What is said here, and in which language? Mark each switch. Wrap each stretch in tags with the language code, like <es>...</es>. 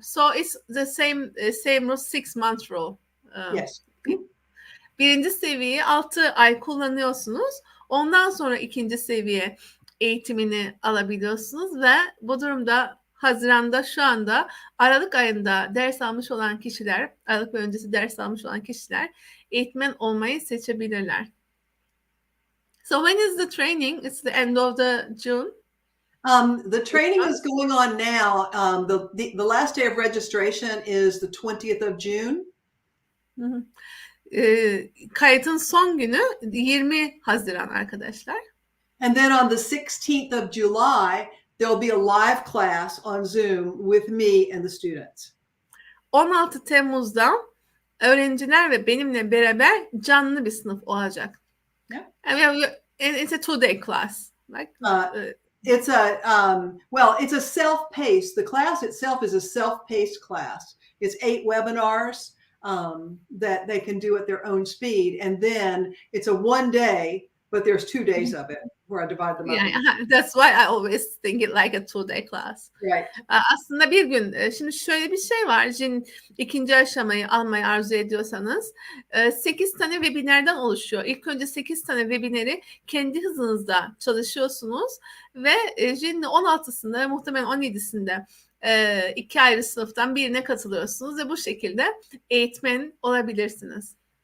<en>So it's the same rule, 6 month rule. Yes.</en> <tr>Birinci seviyeyi 6 ay kullanıyorsunuz. Ondan sonra ikinci seviye eğitimini alabiliyorsunuz ve bu durumda Haziran'da şu anda Aralık ayında ders almış olan kişiler, Aralık ve öncesi ders almış olan kişiler eğitmen olmayı seçebilirler.</tr> <en>So when is the training? It's the end of the June. The training is going on now. The last day of registration is the 20th of June.</en> <tr>Kayıtın son günü 20 Haziran arkadaşlar.</tr> <en>And then on the 16th of July, there'll be a live class on Zoom with me and the students.</en> <tr>16 Temmuz'da öğrenciler ve benimle beraber canlı bir sınıf olacak.</tr> <en>Yeah. And it's a 2-day class. Like, it's a self-paced. The class itself is a self-paced class. It's 8 webinars that they can do at their own speed. And then it's a 1 day, but there's 2 days of it where I divide them up. Yeah, that's why I always think it like a 2-day class. Right.</en> <tr>Aslında bir gün. Şimdi şöyle bir şey var. Jin ikinci aşamayı almayı arzu ediyorsanız 8 tane webinardan oluşuyor. İlk önce 8 tane webinarı kendi hızınızda çalışıyorsunuz ve Jin'in 16'sında muhtemelen 17'sinde 2 ayrı sınıftan birine katılıyorsunuz ve bu şekilde eğitmen olabilirsiniz.</tr>